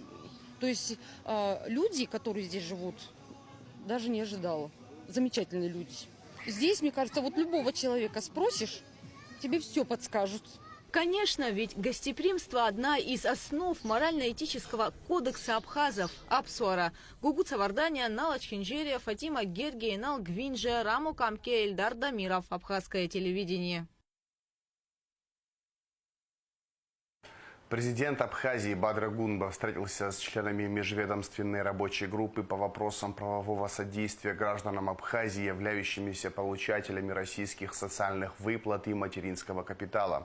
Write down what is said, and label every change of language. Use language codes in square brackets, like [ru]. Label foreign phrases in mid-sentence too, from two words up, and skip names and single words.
[ru] То есть люди, которые здесь живут, даже не ожидала. Замечательные люди. Здесь, мне кажется, любого человека спросишь, тебе все подскажут. Конечно, ведь гостеприимство – одна из основ морально-этического кодекса абхазов – Апсуара. Гугут Саварданя, Нала Чинжерия, Фатима Гергия, Нал Гвинже, Раму Камке, Эльдар Дамиров. Абхазское телевидение. Президент Абхазии Бадра Гунба встретился с членами межведомственной рабочей группы по вопросам правового содействия гражданам Абхазии, являющимися получателями российских социальных выплат и материнского капитала.